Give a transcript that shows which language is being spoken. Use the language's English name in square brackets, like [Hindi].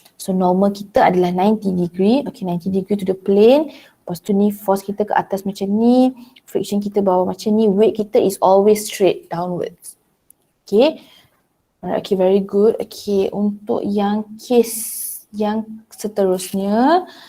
[Malay] So normal kita adalah 90 degree. Okay, [English] 90 degree to the plane. [Malay] Lepas tu ni force kita ke atas macam ni. [English] Friction [Malay] kita bawah macam ni. [English] Weight kita is always straight downwards. Okay. Alright, okay, very good. [Malay] Okay, untuk yang case yang seterusnya.